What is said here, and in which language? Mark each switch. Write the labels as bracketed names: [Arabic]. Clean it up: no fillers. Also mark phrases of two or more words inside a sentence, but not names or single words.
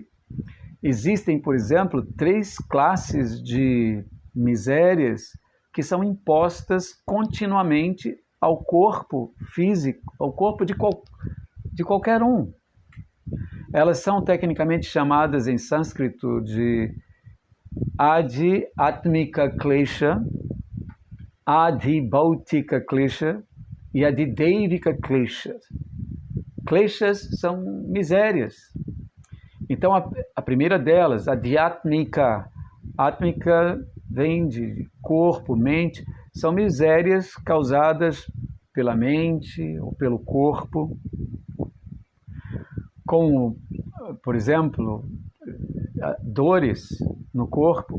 [Portuguese] Existem, por exemplo, 3 classes de misérias que são impostas continuamente ao corpo físico, ao corpo de qualquer um. Elas são tecnicamente chamadas em sânscrito de [Sanskrit] Adi-Atmika Klesha, Adi-Bhautika Klesha [Portuguese] e [Sanskrit] Adi-Deivika Klesha. [Portuguese] Kleshas são misérias. Então, a primeira delas, Adi-Atmika, Atmika vem de corpo, mente, são misérias causadas pela mente ou pelo corpo, como, por exemplo, dores no corpo.